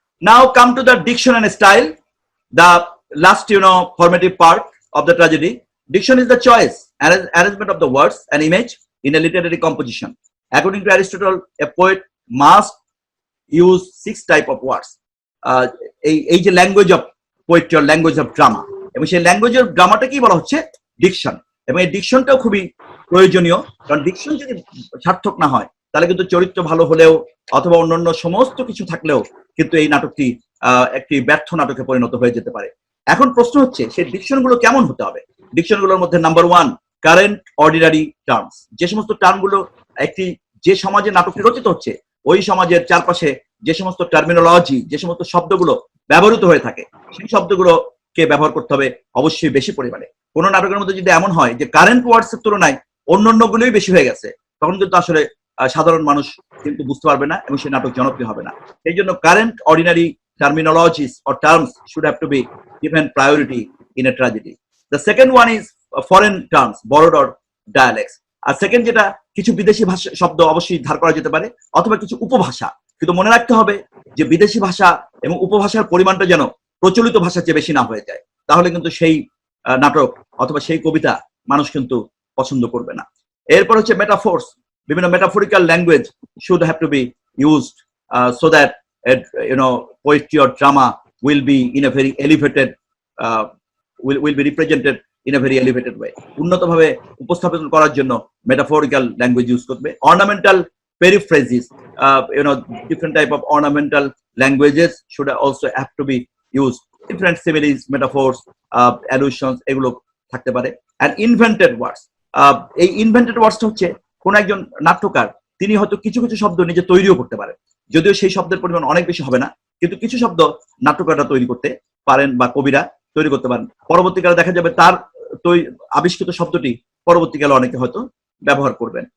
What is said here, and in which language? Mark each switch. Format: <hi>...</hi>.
<en>Now come to the diction and style, the last formative part of the tragedy. Diction is the choice and arrangement of the words and image in a literary composition. According to Aristotle, a poet must use 6 type of words.</en> <bn>এই যে language of poetry or language of drama, এবং সেই language of ড্রামাটাকেই বলা হচ্ছে diction. এবং এই ডিকশনটাও খুবই প্রয়োজনীয়, কারণ ডিকশন যদি সার্থক না হয়, তাহলে কিন্তু চরিত্র ভালো হলেও অথবা অন্যান্য সমস্ত কিছু থাকলেও কিন্তু এই নাটকটি একটি ব্যর্থ নাটকে পরিণত হয়ে যেতে পারে। এখন প্রশ্ন হচ্ছে, সেই ডিকশন গুলো কেমন হতে হবে? ডিকশন গুলোর মধ্যে নাম্বার 1, কারেন্ট অর্ডিনারি টার্মস। যে সমস্ত টার্মগুলো একটি যে সমাজে নাটকটি রচিত হচ্ছে, ওই সমাজের চারপাশে যে সমস্ত টার্মিনোলজি, যে সমস্ত শব্দগুলো ব্যবহৃত হয়ে থাকে, সেই শব্দগুলো কে ব্যবহার করতে হবে অবশ্যই বেশি পরিমাণে। কোনো নাটকের মধ্যে যদি এমন হয় যে কারেন্ট ওয়ার্ডস এর তুলনায় অন্যান্যগুলোই বেশি হয়ে গেছে, তখন কিন্তু আসলে সাধারণ মানুষ কিন্তু বুঝতে পারবে না এবং সেই নাটক জনপ্রিয় হবে না। সেই জন্য current ordinary</bn> <en>terminologies or terms should have to be given priority in a tragedy. The second one is foreign terms, borrowed or dialects.</en> <bn>আর second যেটা, কিছু বিদেশি ভাষা শব্দ অবশ্যই ধার করা যেতে পারে অথবা কিছু উপভাষা, কিন্তু মনে রাখতে হবে যে বিদেশি ভাষা এবং উপভাষার পরিমাণটা যেন প্রচলিত ভাষার চেয়ে বেশি না হয়ে যায়, তাহলে কিন্তু সেই নাটক অথবা সেই কবিতা মানুষ কিন্তু পছন্দ করবে না। এরপর হচ্ছে</bn> <en>Metaphors, বিভিন্ন metaphorical language should have to be used so that poetry or drama will be in a very elevated will be represented in a very elevated way.</en> <bn>উন্নতভাবে উপস্থাপন করার জন্য মেটাফোরিক্যাল ল্যাঙ্গুয়েজ ইউজ করবে।</bn> <en>Ornamental periphrasis, different type of ornamental languages should also have to be used. Different similes, metaphors, allusions</en> <bn>এগুলো থাকতে পারে।</bn> <en>and invented words,</en> <bn>এই invented ওয়ার্ডসটা হচ্ছে কোন একজন নাট্যকার তিনি হয়তো কিছু কিছু শব্দ নিজে তৈরিও করতে পারেন, যদিও সেই শব্দের পরিমাণ অনেক বেশি হবে না, কিন্তু কিছু শব্দ নাট্যকাররা তৈরি করতে পারেন বা কবিরা তৈরি করতে পারেন। পরবর্তীকালে দেখা যাবে তার আবিষ্কৃত শব্দটি পরবর্তীকালে অনেকে হয়তো ব্যবহার করবেন।</bn>